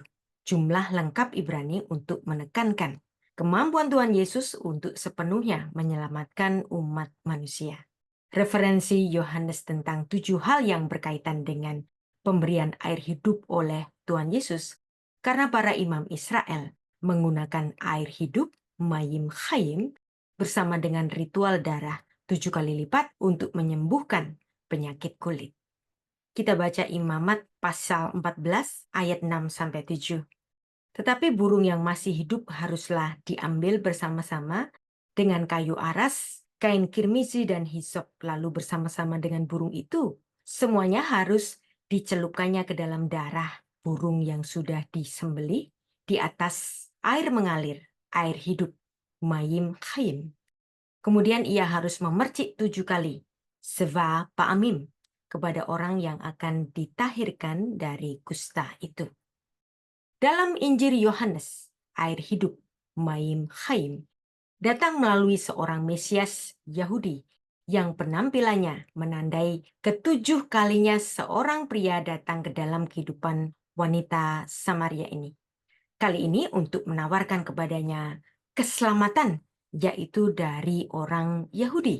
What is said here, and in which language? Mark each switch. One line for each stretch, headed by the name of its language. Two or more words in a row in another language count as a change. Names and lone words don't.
Indonesian: Jumlah lengkap Ibrani untuk menekankan kemampuan Tuhan Yesus untuk sepenuhnya menyelamatkan umat manusia. Referensi Yohanes tentang 7 hal yang berkaitan dengan pemberian air hidup oleh Tuhan Yesus, karena para imam Israel menggunakan air hidup,
Hebrew: מים חיים,
Indonesian: bersama dengan ritual darah 7 kali lipat untuk menyembuhkan penyakit kulit. Kita baca Imamat pasal 14 ayat 6-7. Tetapi burung yang masih hidup haruslah diambil bersama-sama dengan kayu aras, kain kirmizi dan hisop, lalu bersama-sama dengan burung itu. Semuanya harus dicelupkannya ke dalam darah burung yang sudah disembelih di atas air mengalir, air hidup,
Hebrew: מים חיים.
Indonesian: Kemudian ia harus memercik 7 kali,
Hebrew: שבע פעמים,
Indonesian: kepada orang yang akan ditahirkan dari kusta itu. Dalam Injil Yohanes, air hidup,
Hebrew: מים חיים,
Indonesian: datang melalui seorang Mesias Yahudi yang penampilannya menandai ke-7 kalinya seorang pria datang ke dalam kehidupan wanita Samaria ini. Kali ini untuk menawarkan kepadanya keselamatan, yaitu dari orang Yahudi.